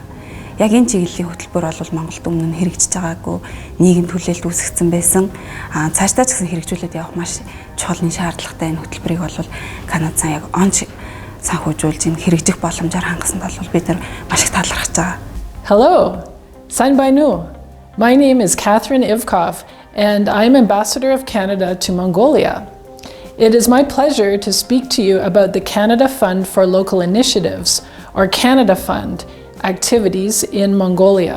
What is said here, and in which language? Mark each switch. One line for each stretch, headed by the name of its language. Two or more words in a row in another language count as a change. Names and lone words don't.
Mongolian: Яг энэ чиглэлийн хөтөлбөр бол Монголд өмнө нь хэрэгжиж байгаагүй нийгэм төлөөлөлт үүсгэсэн байсан. Цаашдаа ч гэсэн хэрэгжүүлээд явах маш чухал шаардлагатай энэ хөтөлбөрийг бол Канад сан яг онц санхүүжүүлж энэ хэрэгжих боломжоор хангасанд бол бид нар маш их талархаж байгаа.
English: Hello,
Mongolian: Сайн байна.
English: My name is Catherine Ivkov, and I'm Ambassador of Canada to Mongolia. It is my pleasure to speak to you about the Canada Fund for Local Initiatives, or Canada Fund, activities in Mongolia.